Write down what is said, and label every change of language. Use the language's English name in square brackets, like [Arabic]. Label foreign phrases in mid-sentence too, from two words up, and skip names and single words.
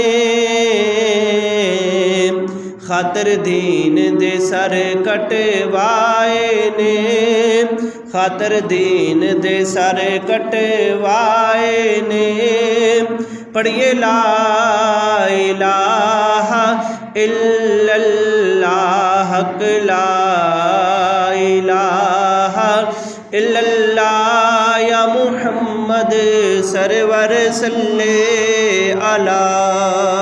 [Punjabi] खातर दीन दे सर कटवाए ने, खातर दीन दे सर कटवाए ने। पढ़िए [Arabic] لا إله إلا الله، لا إله إلا الله. [Punjabi] या मुहम्मद सरवर सल्ले अला।